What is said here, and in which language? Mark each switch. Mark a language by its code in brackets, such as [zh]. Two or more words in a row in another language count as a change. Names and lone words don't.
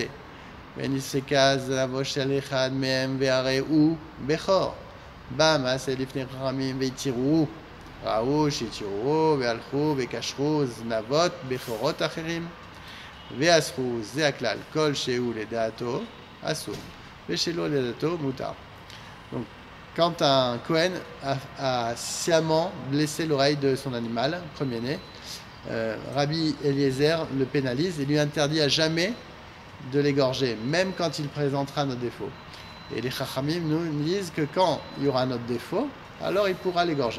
[he] ונסקה זנבו של אחד מהם והרי הוא בכור. בא מעשה לפני חכמים והתירוהו. ראו שהתירוהו והלכו וקשרו זנבות בכורות אחרים. ואספו זה הכלל, כל שהוא לדעתו אסור, ושלא לדעתו מותר. [fr] Donc, quand un Kohen a sciemment blessé l'oreille de son animal, premier-né, Rabbi Eliezer le pénalise et lui interdit à jamais de l'égorger, même quand il présentera un autre défaut. Et les Chachamim nous disent que quand il y aura un autre défaut, alors il pourra l'égorger.